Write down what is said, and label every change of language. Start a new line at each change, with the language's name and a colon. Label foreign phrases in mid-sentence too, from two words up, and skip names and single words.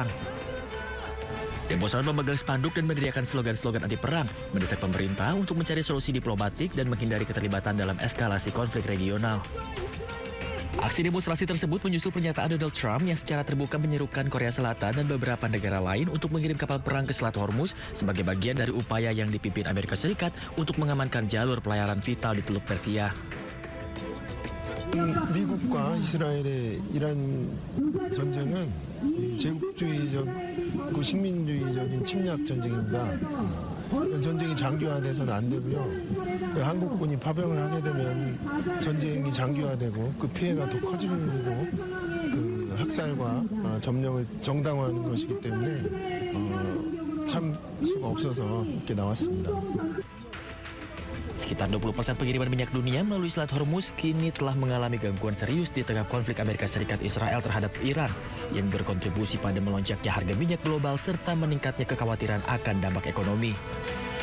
Indonesian: Demonstran memegang spanduk dan meneriakkan slogan-slogan anti-perang, mendesak pemerintah untuk mencari solusi diplomatik dan menghindari keterlibatan dalam eskalasi konflik regional. Aksi demonstrasi tersebut menyusul pernyataan Donald Trump yang secara terbuka menyerukan Korea Selatan dan beberapa negara lain untuk mengirim kapal perang ke Selat Hormuz sebagai bagian dari upaya yang dipimpin Amerika Serikat untuk mengamankan jalur pelayaran vital di Teluk Persia.
Korean: 미국과 이스라엘의 이란 전쟁은 제국주의적 식민주의적인 침략 전쟁입니다. 전쟁이 장기화돼서는 안 되고요. 한국군이 파병을 하게 되면 전쟁이 장기화되고 그 피해가 더 커지고 그 학살과 점령을 정당화하는 것이기 때문에 참 수가 없어서 이렇게 나왔습니다.
Indonesian: Sekitar 20% pengiriman minyak dunia melalui Selat Hormuz kini telah mengalami gangguan serius di tengah konflik Amerika Serikat Israel terhadap Iran yang berkontribusi pada melonjaknya harga minyak global serta meningkatnya kekhawatiran akan dampak ekonomi.